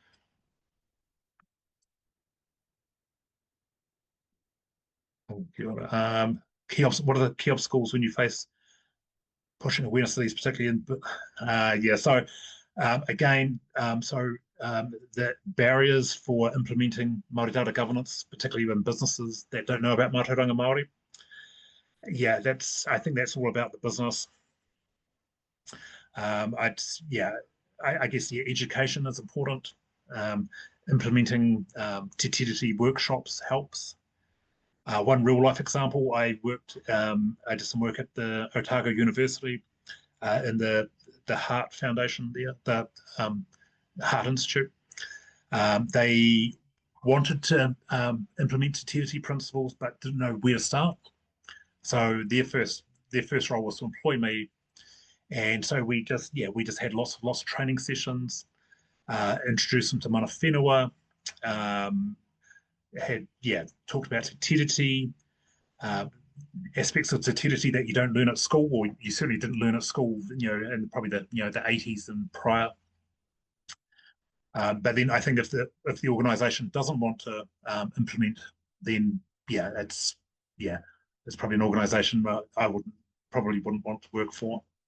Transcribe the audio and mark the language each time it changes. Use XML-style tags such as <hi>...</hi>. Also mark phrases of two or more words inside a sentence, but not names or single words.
<en>What are the key obstacles when you face pushing awareness of these, particularly in the barriers for implementing Māori data governance, particularly in businesses that don't know about</en> <mi>mātauranga Māori.</mi> <en>I think that's all about the business. I guess education is important. Implementing Te Tiriti workshops helps. One real life example, I did some work at the Otago University in the Heart Foundation there, the Heart Institute. They wanted to implement Te Tiriti principles, but didn't know where to start. So their first role was to employ me, and so we just had lots of training sessions, introduced them to</en> <mi>mana whenua,</mi> <en>talked about Te Tiriti, aspects of Te Tiriti that you don't learn at school, or you certainly didn't learn at school, in probably the 80s and prior. But then I think if the organisation doesn't want to implement, then it's probably an organisation I probably wouldn't want to work for.</en>